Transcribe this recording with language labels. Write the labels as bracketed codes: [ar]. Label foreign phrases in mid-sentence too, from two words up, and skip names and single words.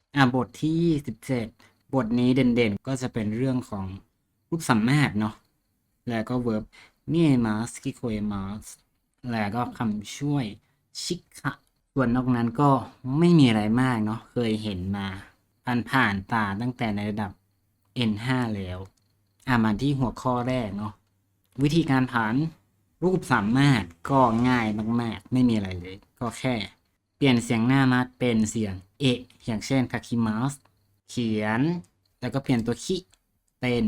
[th] บทที่27บทนี้เด่นๆก็จะเป็นเรื่องของรูปสัมมาทเนาะแล้วก็ verb [ja] 見えます聞こ [th] えますแล้วก็คำช่วยชิคะส่วนนอกนั้นก็ไม่มีอะไรมากเนาะเคยเห็นมาผ่านตาตั้งแต่ในระดับ N5 แล้วมาที่หัวข้อแรกเนาะวิธีการผันรูปสามารถก็ง่ายมากๆไม่มีอะไรเลยก็แค่เปลี่ยนเสียงหน้ามัดเป็นเสียงเอะอย่างเช่นคาคิมัสเขียนแล้วก็เปลี่ยนตัวคิเป็น